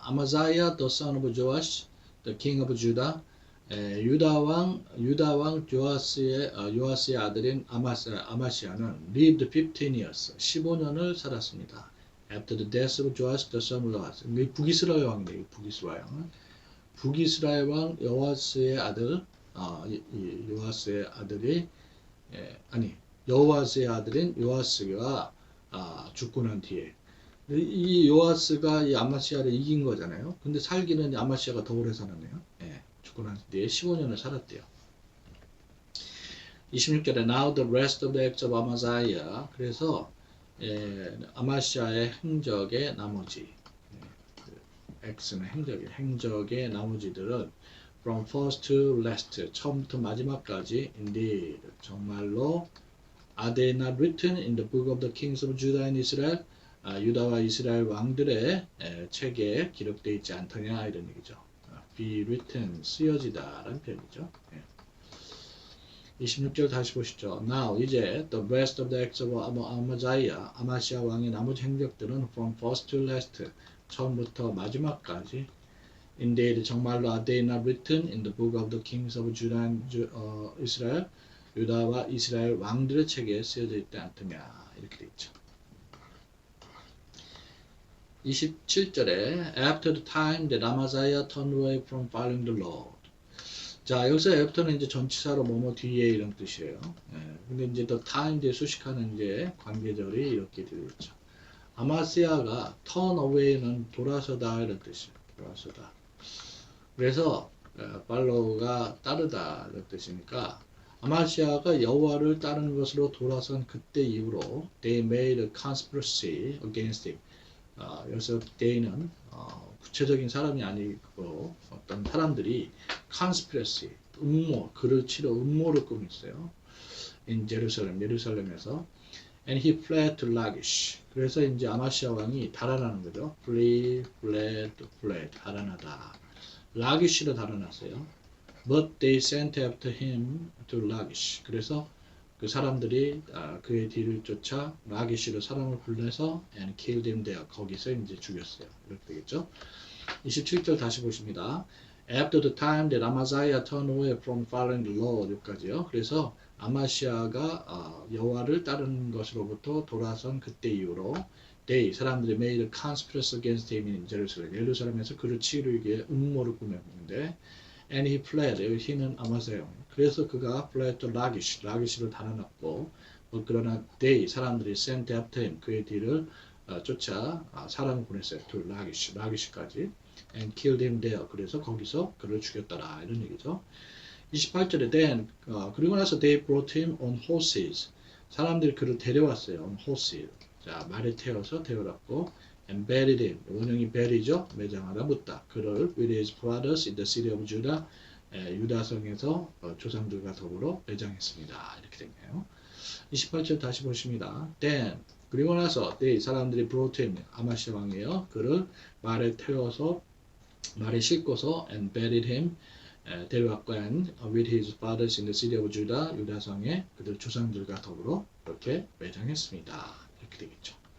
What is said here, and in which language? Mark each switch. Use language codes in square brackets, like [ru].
[en] 아마자야 the son of Joash, the king of Judah, [ko] 유다 왕 요아스의 아들인 아마시아는 [en] lived 15 years, [ko] 15년을 살았습니다. [en] After the death of Joash, the son of Joash. [ko] 북이스라엘 왕이네요. 북이스라엘 왕 여호와스의 아들, 요아스의 아들이 여호와스의 아들인 요아스가 죽고 난 뒤에 이 요아스가 이 아마시아를 이긴 거잖아요. 근데 살기는 아마시아가 더 오래 살았네요. 죽고 난 뒤에 15년을 살았대요. 26절에 [en] Now the rest of the acts of Amaziah, [ko] 그래서 아마시아의 행적의 나머지, X는 행적의 나머지들은 [en] from first to last, [ko] 처음부터 마지막까지 [en] indeed, [ko] 정말로 [en] Are they not written in the book of the kings of Judah and Israel? [ko] 유다와 이스라엘 왕들의 책에 기록되어 있지 않더냐 이런 얘기죠. be written 쓰여지다 라는 표현이죠. 26절 다시 보시죠. [en] Now [ko] 이제 [en] the rest of the acts of Amaziah [ko] 아마시아 왕의 나머지 행적들은 [en] from first to last [ko] 처음부터 마지막까지 [en] Indeed [ko] 정말로 [en] are they not written in the book of the kings of Judah and Israel [ko] 유다와 이스라엘 왕들의 책에 쓰여져 있지 않더냐 이렇게 돼 있죠. 27절에 [en] After the time that Amaziah turned away from following the Lord. [ko] 자 여기서 after는 이제 전치사로 뭐뭐 뒤에 이런 뜻이에요. 근데 이제 the time 뒤에 수식하는 이제 관계절이 이렇게 되어 있죠. 아마시아가 turn away는 돌아서다 이런 뜻이에요. 돌아서다. 그래서 follow가 따르다 이런 뜻이니까 아마시아가 여호와를 따르는 것으로 돌아선 그때 이후로 [en] they made a conspiracy against him. [ko] 여기서 they는 구체적인 사람이 아니고 어떤 사람들이 conspiracy, 음모, 그를 치러 음모를 꾸고 있어요. [en] in Jerusalem, [ko] 예루살렘에서 [en] and he fled to Lachish. [ko] 그래서 이제 아마시아 왕이 달아나는 거죠. fled, 달아나다. 라기시로 달아났어요. [en] But they sent after him to Lachish. [ko] 그래서 그 사람들이 그의 뒤를 쫓아 라기시로 사람을 불러서 [en] and killed him there. [ko] 거기서 이제 죽였어요. 이렇게 되겠죠. 27절 다시 보십니다. [en] After the time that Amaziah turned away from following the Lord. [ko] 여기까지요. 그래서 아마시아가 여호와를 따르는 것으로부터 돌아선 그때 이후로 they 사람들이 [en] made a conspiracy against him in Jerusalem. [ko] 예루살렘에서 그를 치르기 음모를 꾸몄는데 [en] and he fled. [ko] 여기 he는 아마시아. 그래서 그가 [en] fled to Lachish. [ko] 라기시로 달아났고 그러나 they 사람들이 [en] sent after him. [ko] 그의 뒤를 쫓아 사람을 보냈어요. [en] to Lachish. [ko] 라기시까지. [en] and killed him there. [ko] 그래서 거기서 그를 죽였더라. 이런 얘기죠. 28절에 [en] then [ko] 그리고 나서 [en] they brought him on horses. [ko] 사람들이 그를 데려왔어요. [en] on horses. [ko] 자, 말에 태워서 데려왔고 [en] and buried him. [ko] 원형이 bury죠. 매장하다 묻다. 그를 [en] with his brothers in the city of Judah. [ko] 유다성에서 조상들과 더불어 매장했습니다. 이렇게 됐네요. 28절 다시 보십니다. [en] then [ko] 그리고 나서 [en] they [ko] 사람들이 [en] brought him [ko] 아마시아 왕이에요. 그를 말에 태워서 말에 싣고서 [en] and buried him [ko] 데려왔고 [en] and with his fathers in the city of Judah [ko] 유다성에 그들 조상들과 더불어 이렇게 매장했습니다. 이렇게 되겠죠.